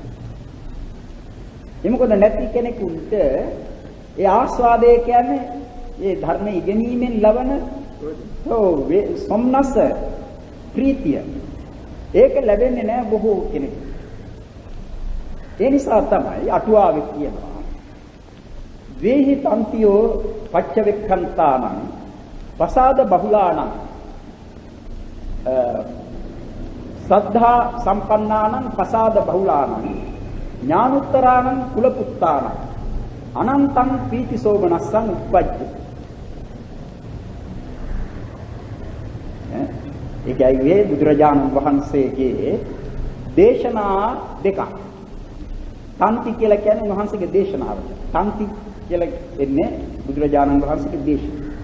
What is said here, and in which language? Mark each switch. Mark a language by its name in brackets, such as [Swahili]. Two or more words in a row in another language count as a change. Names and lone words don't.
[Sinhala] එමුකද නැති කෙනෙකුට ඒ ආස්වාදය කියන්නේ ඒ ධර්ම ඉගෙනීමෙන් ලබන සොම්නස ප්‍රීතිය. ඒක ලැබෙන්නේ නැහැ බොහෝ කෙනෙක්. ඒ නිසා තමයි අටුවාවේ කියනවා [Pali] වේහි තන්තියෝ පච්චවෙක්ඛන්තානං පසාද බහුලානං සද්ධා සම්පන්නානං පසාද බහුලානං ඥානුත්තරානං කුලපුත්තානං අනන්තං පීති සෝමනස්සං උප්පජ්ජති. [Sinhala] ඒකයි බුදුරජාණන් වහන්සේගේ දේශනා දෙකක්. තන්ති කියලා කියන්නේ උන්වහන්සේගේ දේශනාව. තන්ති කියලා එන්නේ බුදුරජාණන් වහන්සේගේ දේශන.